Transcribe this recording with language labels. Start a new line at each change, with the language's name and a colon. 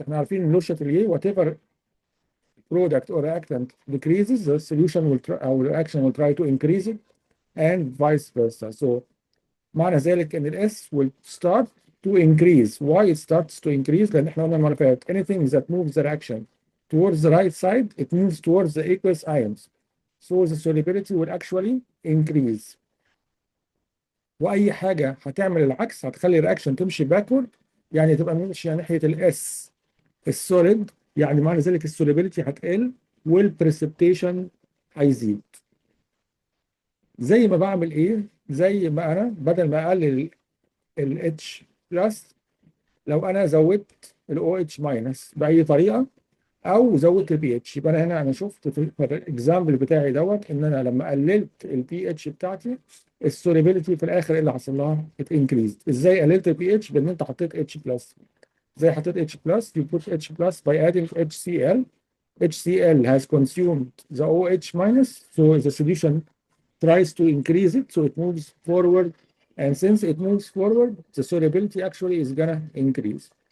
English: احنا عارفين in Châtelier, whatever product or reactant decreases, the solution will try, our reaction will try to increase it, and vice versa. So
Arabic: معنى ذلك ان الاس
English: will start to increase. Why it starts to increase؟
Arabic: لان احنا قلنا المره اللي فاتت
English: anything that moves the reaction towards the right side it moves towards the aqueous ions. So the solubility will actually increase.
Arabic: واي حاجه هتعمل العكس هتخلي الرياكشن تمشي باكورد، يعني تبقى ماشيه ناحيه الاس السوليد، يعني معنى ذلك السوليبيليتي هتقل والبريسبتيشن هيزيد. زي ما بعمل ايه؟ زي ما انا بدل ما اقلل ال H بلس، لو انا زودت ال OH ماينس باي طريقه او زودت ال pH، يبقى انا هنا انا شفت في الاكزامبل بتاعي دوت ان انا لما قللت ال pH بتاعتي السوليبيليتي في الاخر ايه اللي حصل لها؟ اتنكريزد. ازاي قللت ال pH؟ بان انت حطيت H بلس.
English: زي حطيت H plus, you put H plus by adding HCl. HCl has consumed the OH minus, so the solution tries to increase it, so it moves forward. And since it moves forward, the solubility actually is gonna increase.